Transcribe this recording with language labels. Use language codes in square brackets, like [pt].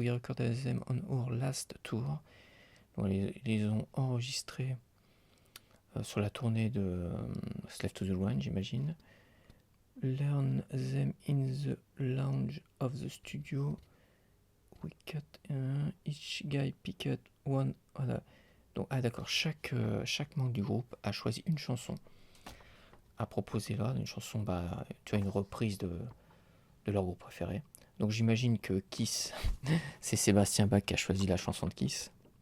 [en] We recorded them on our last tour. [fr] Donc, ils ont enregistrés sur la tournée de Slave to the One, j'imagine. [en] Learn them in the lounge of the studio. We cut each guy picked one. [fr] Voilà. Donc, d'accord, chaque membre du groupe a choisi une chanson à proposer là, une chanson, tu vois, une reprise de leur groupe préféré. Donc j'imagine que Kiss, c'est Sébastien Bach qui a choisi la chanson de Kiss.